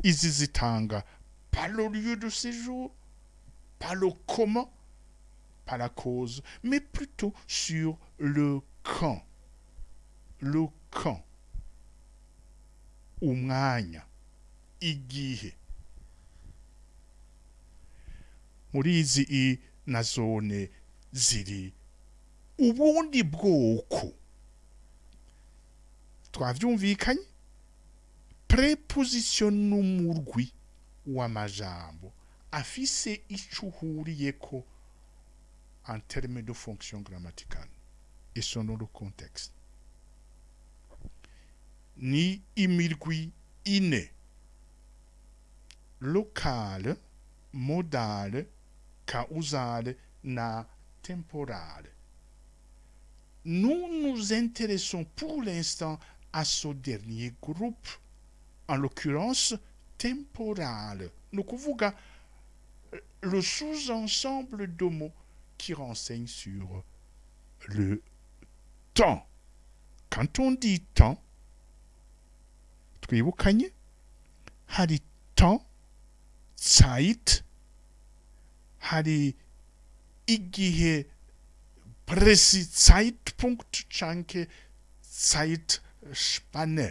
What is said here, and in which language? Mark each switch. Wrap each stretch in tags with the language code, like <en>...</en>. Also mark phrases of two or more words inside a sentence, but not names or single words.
<rn>izi zitanga</rn> <fr>pas le lieu de séjour, pas le comment, pas la cause, mais plutôt sur le quand. Le quand.</fr> <rn>Umwanya. Igihe. Muri izi na zone ziri ubundi bwoko. Twavyumvikanye? Preposition n'umurwi w'amajambo afise ico uhuriyeko</rn> <fr>en termes de fonction grammaticale et selon le contexte.</fr> <rn>Ni imirwi ine: locale, modale, causale na temporale.</rn> <fr>Nous nous intéressons pour l'instant à ce dernier groupe, en l'occurrence temporale. Nous kuvuga le sous-ensemble de mots qui renseignent sur le temps. Quand on dit temps,</fr> <rn>twibukanye, hari temps, Zeit, hari igihe presi Zeitpunkt canke Zeitspanne.</rn>